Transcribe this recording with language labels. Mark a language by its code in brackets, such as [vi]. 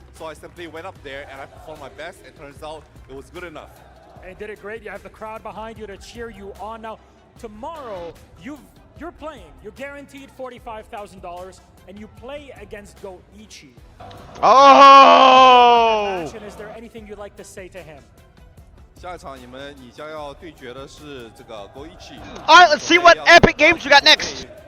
[en] So I simply went up there and I performed my best. And turns out it was good enough. And did it great. You have the crowd behind you to cheer you on. Now, tomorrow you're playing. You're guaranteed $45,000, and you play against Goichi. Oh! Is there anything you'd like to say to him? [zh] 下一场你将要对决的是这个 Goichi。 [en] All right, let's see what epic games we got next.